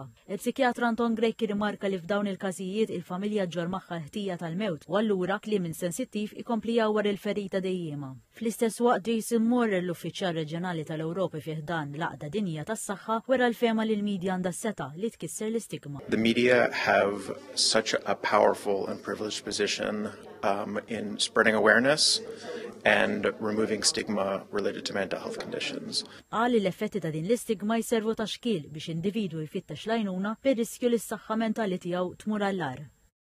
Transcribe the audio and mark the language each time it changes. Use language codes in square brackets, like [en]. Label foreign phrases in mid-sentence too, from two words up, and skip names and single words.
[mt] Il-psikjatra Anton Grejki rimarka li f'dawn il-każijiet il-familja ġor magħha ħtija tal-mewt u allura kliem insensittiv ikompli jawwar il-ferita dejjema. Fl-istess waqt Jason Moore, l-uffiċjal reġjonali tal-Ewropa fih dan l-Għaqda Dinjija tas-Saħħa, wera l-fema li l-medja għandha seta li tkisser l-istigma. [en] The media have such a powerful and privileged position in spreading awareness and removing stigma related to mental health conditions. [mt] Għali l-effetti ta' din l-istigma jservu ta' xkil biex individwu jfittex lajnuna per riskju li s-saħħa mentali tiegħu tmur għall-ar.